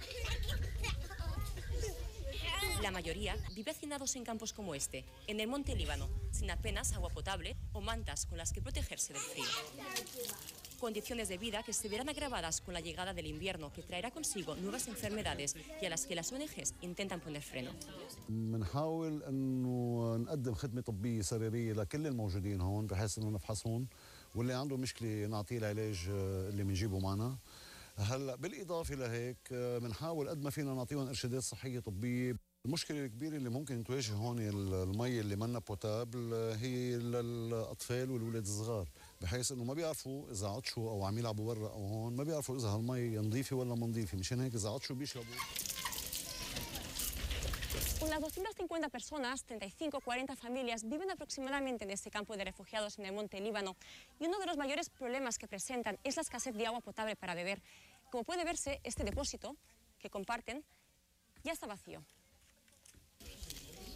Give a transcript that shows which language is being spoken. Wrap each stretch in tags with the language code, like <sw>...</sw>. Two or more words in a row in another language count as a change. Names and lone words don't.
<es>La mayoría vive hacinados en campos como este, en el monte Líbano, sin apenas agua potable o mantas con las que protegerse del frío. Condiciones de vida que se verán agravadas con la llegada del invierno, que traerá consigo nuevas enfermedades y a las que las ONGs intentan poner freno.</es> <ar>بنحاول انه نقدم خدمه طبيه سريريه لكل الموجودين هون بحيث انه نفحصهم واللي عنده مشكله نعطيه العلاج اللي بنجيبه معنا. هلا بالاضافه لهيك بنحاول قد ما فينا نعطيهم ارشادات صحيه طبيه. المشكله الكبيره اللي ممكن تواجه هون المي اللي منا بوتابل هي للاطفال والولاد الصغار، بحيث انه ما بيعرفوا اذا عطشوا او عم يلعبوا برا او هون، ما بيعرفوا اذا هالمي نظيفه ولا ما نظيفه، مشان هيك اذا عطشوا بيشربوا.</ar> <es>Unas 250 personas, 35 o 40 familias, viven aproximadamente en este campo de refugiados en el monte Líbano, y uno de los mayores problemas que presentan es la escasez de agua potable para beber. Como puede verse, este depósito que comparten ya está vacío.</es>